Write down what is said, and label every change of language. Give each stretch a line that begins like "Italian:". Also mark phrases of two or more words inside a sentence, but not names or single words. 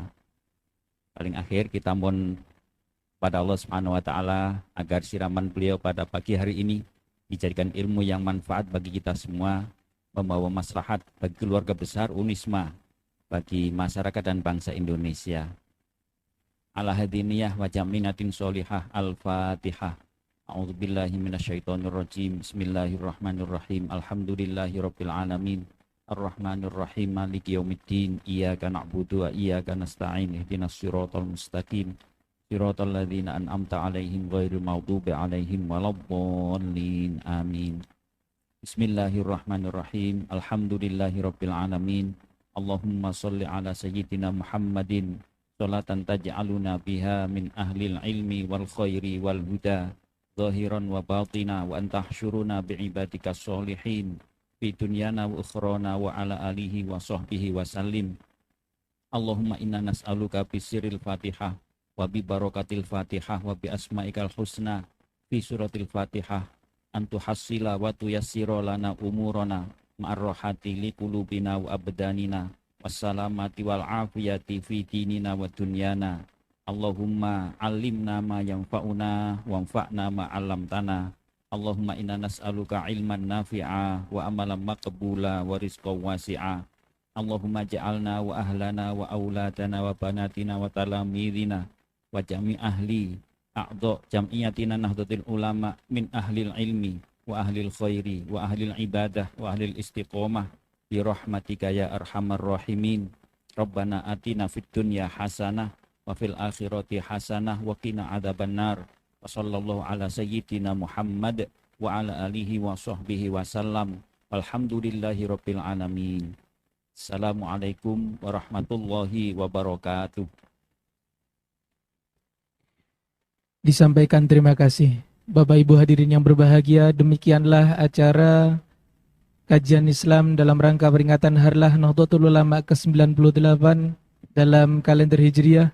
Indonesian: Paling akhir kita mohon pada Allah
Arabic: سبحانه وتعالى
Indonesian: agar siraman beliau pada pagi hari ini dijadikan ilmu yang manfaat bagi kita semua, membawa maslahat bagi keluarga besar Unisma, bagi masyarakat dan bangsa Indonesia. Ala hadiniyah wa jaminatin sholihah.
Arabic: Al-Fatihah. أعوذ بالله من الشيطان الرجيم. بسم الله الرحمن الرحيم. الحمد لله رب العالمين. الرحمن الرحيم. مالك يوم الدين. إياك نعبد وإياك نستعين. اهدنا الصراط المستقيم. صراط الذين أنعمت عليهم غير المغضوب عليهم ولا الضالين. Amin. بسم الله الرحمن الرحيم. الحمد لله رب العالمين. اللهم صل على سيدنا محمد صلاة تجعلنا بها من أهل العلم والخير والهدى ظاهرا وباطنا وأن تحشرنا بعبادك الصالحين في دنيانا وأخرانا وعلى آله وصحبه وسلم. اللهم إنا نسألك بسر الفاتحة وببركة الفاتحة وبأسمائك الحسنى في سورة الفاتحة أن تسهل وتيسر لنا أمورنا مع الراحة لقلوبنا وأبداننا والسلامة والعافية في ديننا ودنيانا. اللهم علمنا ما ينفعنا وانفعنا ما علمتنا. اللهم إنا نسألك علما نافعا وعملا مقبولا ورزقا واسعا. اللهم اجعلنا وأهلنا وأولادنا وبناتنا وتلامذتنا وجميع أهل أعضاء جمعيتنا Nahdlatul Ulama من أهل العلم وأهل الخير وأهل العبادة وأهل الاستقامة برحمتك يا أرحم الراحمين. ربنا آتنا في الدنيا حسنة وفي الآخرة حسنة وقنا عذاب النار. وصلى الله على سيدنا محمد وعلى آله وصحبه وسلم. والحمد لله رب العالمين. السلام عليكم ورحمة الله وبركاته.
Indonesian: Disampaikan terima kasih. Bapak Ibu hadirin yang berbahagia, demikianlah acara kajian Islam dalam rangka peringatan Harlah Nahdlatul Ulama ke-98 dalam kalender Hijriah.